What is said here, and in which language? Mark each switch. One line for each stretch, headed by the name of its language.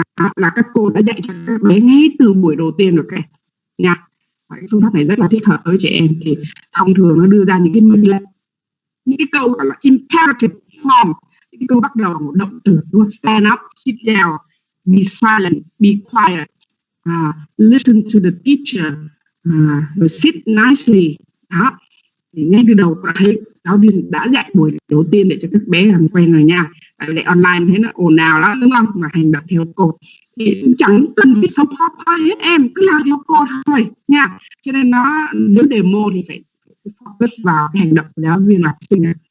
Vietnamese: Đó là các cô đã dạy cho các bé ngay từ buổi đầu tiên rồi các em nha. Cái phương pháp này rất là thích hợp với trẻ em. Thì thông thường nó đưa ra những cái mệnh lệnh, những cái câu gọi là imperative form, những cái câu bắt đầu một động từ, đúng không?
English: Stand up, sit down, be silent, be quiet, listen to the teacher,
Vietnamese: rồi
English: sit nicely.
Vietnamese: Đó. Thì ngay từ đầu thấy giáo viên đã dạy buổi đầu tiên để cho các bé làm quen rồi nha. Tại vì dạy online thấy nó ồn ào lắm, đúng không? Mà hành động theo cô thì chẳng cần phải support thôi hết em, cứ làm theo cô thôi nha. Cho nên nếu demo thì phải focus vào cái hành động của giáo viên và học sinh.